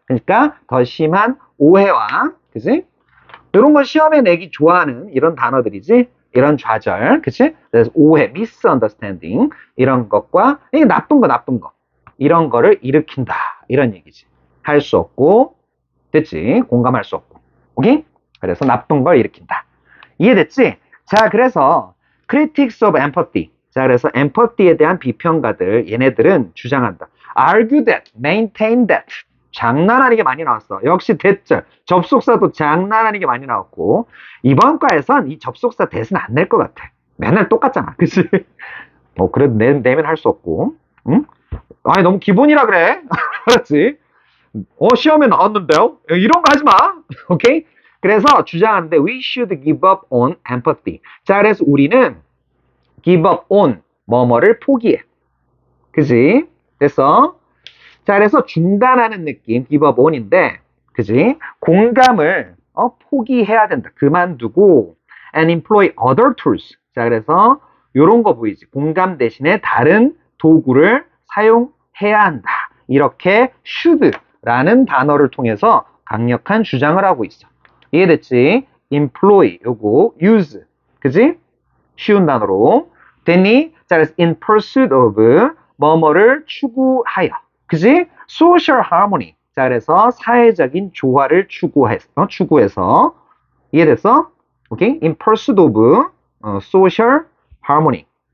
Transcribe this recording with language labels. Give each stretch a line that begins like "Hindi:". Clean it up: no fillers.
Korean: 그러니까 더 심한 오해와, 그지? 이런 건 시험에 내기 좋아하는 이런 단어들이지. 이런 좌절, 그치? 그래서 오해, misunderstanding 이런 것과 이게 나쁜 거 이런 거를 일으킨다 이런 얘기지. 할 수 없고, 됐지? 공감할 수 없고, 오케이? 그래서 나쁜 걸 일으킨다. 이해됐지? 자, 그래서
English: critics of empathy.
Korean: 자, 그래서 empathy에 대한 비평가들 얘네들은 주장한다.
English: argue that, maintain that.
Korean: 장난 아니게 많이 나왔어. 역시 대절, 접속사도 장난 아니게 많이 나왔고 이번 과에선 이 접속사 대신 안 낼 것 같아. 맨날 똑같잖아. 그치? 그래도 내면 할 수 없고. 응? 아니, 너무 기본이라 그래. 알았지? 시험에 나왔는데요? 이런 거 하지 마. 오케이? 그래서 주장하는데
English: we should give up on empathy.
Korean: 자, 그래서 우리는
English: give up on
Korean: 뭐뭐를 포기해. 그지? 됐어? 자, 그래서 중단하는 느낌,
English: give up on
Korean: 인데, 그지? 공감을 포기해야 된다. 그만두고
English: and employ other tools.
Korean: 자, 그래서 요런 거 보이지? 공감 대신에 다른 도구를 사용해야 한다. 이렇게 should라는 단어를 통해서 강력한 주장을 하고 있어. 이해됐지? employ, 요거 use, 그지? 쉬운 단어로. 됐니? 자, 그래서
English: in pursuit of
Korean: 뭐뭐를 추구하여. 그지?
English: social harmony.
Korean: 자, 그래서 사회적인 조화를 추구해서. 이해됐어? 오케이?
English: in pursuit of social harmony.